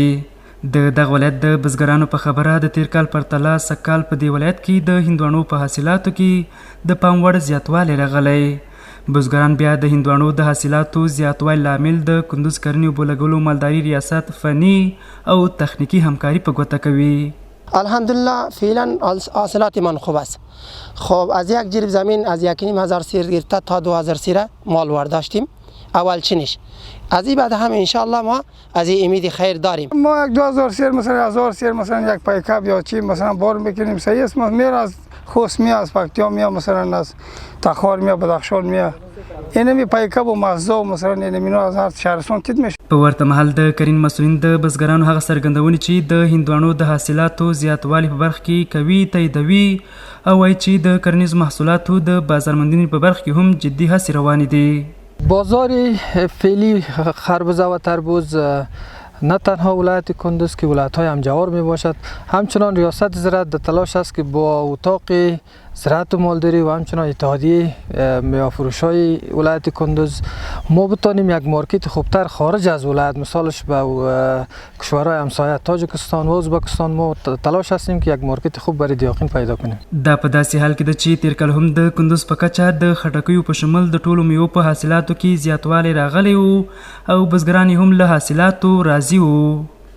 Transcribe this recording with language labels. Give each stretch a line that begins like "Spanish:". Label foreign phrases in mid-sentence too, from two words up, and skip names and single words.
Pashto: د دغه ولایت د بزګرانو په خبره د تیر کال پرتله سږکال په دې ولایت کې د هندوانو په حاصلاتو کې د پام وړ زیاتوالی راغلی. بزګران بیا د هندوانو د حاصلاتو زیاتوالي لامل د کندوز کرنې اوبو لګولو مالداري ریاست فني او تخنیکی همکاری په ګوته کوي.
Persian: الحمدلله فعلا حاصلات من خوب است. خب از یک جریب زمین از 1,500 سیر گرفته تا 2,000 سیر مال ورداشتیم اول چنش. از این بعد هم
Arabic: انشالله
Persian: ما از این امید خیر داریم. ما 2,000 سیر مثلا 1,000 سیر مثلا یک پیکاب یا چی مثلا بار میکنیم صحیح است. ما میره از خوست میاد از پکتیا میاد مثلا از تخار میاد بدخشان میاد اینه می پیکاب و مغزا مثلا اینه مینو از هر شهرستان تید میشه.
Pashto: په ورته مهال د کرین مسؤلین د بزګرانو هغه څرګندونې چې د هندوانو د حاصلاتو زیاتوالي په برخه کې کوي تاییدوي او وایي چې د کرنیزو محصولاتو د بازارموندنې په برخه کې هم جدي هڅې روانې دي.
Persian: بازار فعلی خربزه و تربوز نه تنها ولایت کندوز که ولایت‌های همجوار می باشد، همچنان ریاست زراعت در تلاش است که با اتاق زراعت و مالداری و همچنان اتحادیه میوه‌فروش‌های ولایت کندوز ما بتانیم یک مارکت خوبتر خارج از ولایت مثالش به کشورهای همسایه تاجیکستان و ازبکستان ما تلاش هستیم که یک مارکت خوب برای دیاقین پیدا کنیم.
Pashto: دا په داسې حال کې ده چې تیر کال هم د کندوز په کچه د خټکیو په شمول د ټولو میوو په حاصلاتو کې زیاتوالی راغلی و او بزګران هم له حاصلاتو راضي وو.